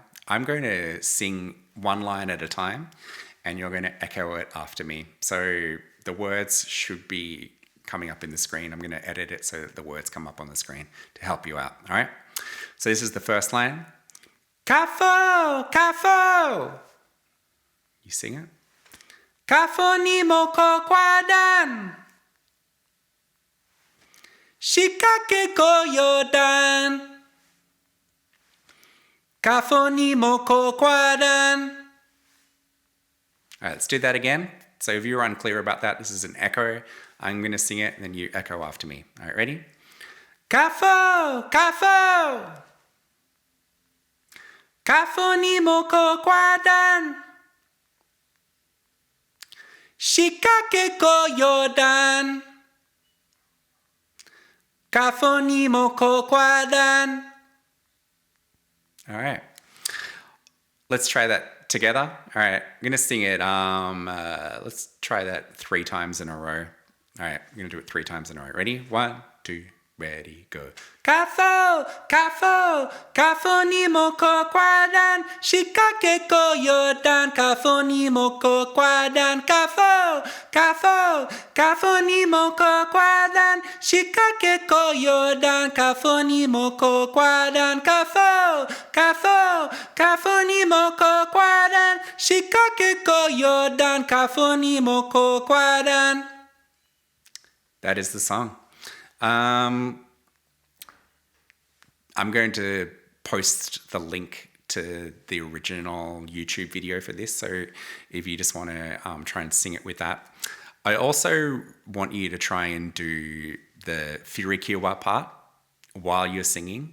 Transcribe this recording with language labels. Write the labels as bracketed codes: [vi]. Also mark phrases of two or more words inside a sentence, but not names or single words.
[en] I'm going to sing one line at a time and you're going to echo it after me. So the words should be coming up in the screen. I'm going to edit it so that the words come up on the screen to help you out, all right? So this is the first line. [gaa] Kaa Fo, Kaa Fo. [en] You sing it. [gaa] Kaa Fo ni moko kwa dan. Shika ke koyo dan. Kaa Fo ni moko kwa dan. [en] All right, let's do that again. So if you're unclear about that, this is an echo. I'm going to sing it and then you echo after me. All right, ready? [gaa] Kaa Fo, Kaa Fo. Kaa Fo ni moko kwa dan. Shika ke koyo dan. Kaa Fo ni moko kwa dan. [en] All right. Let's try that together. All right. I'm going to sing it. Let's try that 3 times in a row. All right. I'm going to do it 3 times in a row. Ready? 1, 2, ready, go. [gaa] Kaa Fo, Kaa Fo, Kaa Fo ni moko kwa dan. Shika ke koyo dan. Kaa Fo ni moko kwa dan. Kaa Fo, Kaa Fo, Kaa Fo ni moko kwa dan. Shika ke koyo dan. Kaa Fo ni moko kwa dan. Kaa Fo, Kaa Fo, Kaa Fo ni moko kwa dan. Shika ke koyo dan. Kaa Fo ni moko kwa dan. [en] That is the song. I'm going to post the link to the original YouTube video for this, so if you just want to try and sing it with that. I also want you to try and do the Kiawah part while you're singing.